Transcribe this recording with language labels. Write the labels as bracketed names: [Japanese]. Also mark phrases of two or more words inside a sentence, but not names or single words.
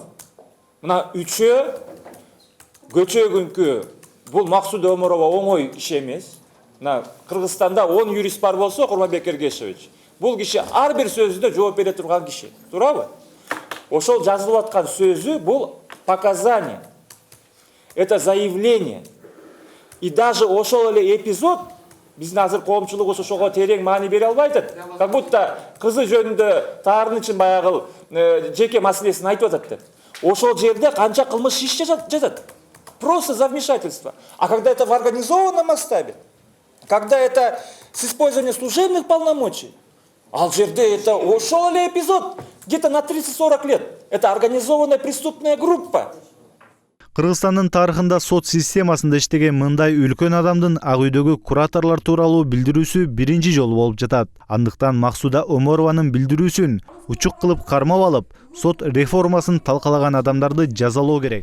[Kyrgyz] Мына үчөө көчөгүнкү бул Максуда Оморова оңой иш эмес. Кыргызстанда 10 юрист бар болсо, Курманбек Эргешевич, бул киши ар бир сөзүнө жооп бере турган киши. Туурабы? Ошол жазылып аткан сөзү бул показание. [Russian] Это заявление. И даже [Kyrgyz] ошол эле эпизод биздин азыр коомчулугубуз ошого терең маани бере албай атат. [Russian] Как будто [Kyrgyz] кызы жөнүндө таарын үчүн баягы жеке маселесин айтып атат деп. Ошол жерде канча кылмыш иш жатат. [Russian] Просто за вмешательство. А когда это в организованном масштабе, когда это с использованием служебных полномочий, [Kyrgyz] ал жерде это ошол эле эпизод [Russian] где-то на 30-40 лет. Это организованная преступная группа. [Kyrgyz] Кыргызстандын тарыхында сот системасында иштеген мындай үлкөн адамдын ак үйдөгү кураторлор тууралуу билдирүүсү биринчи жолу болуп жатат. Андыктан Максуда Оморованын билдирүүсүн учук кылып кармап алып, сот реформасын талкалаган адамдарды жазалоо керек.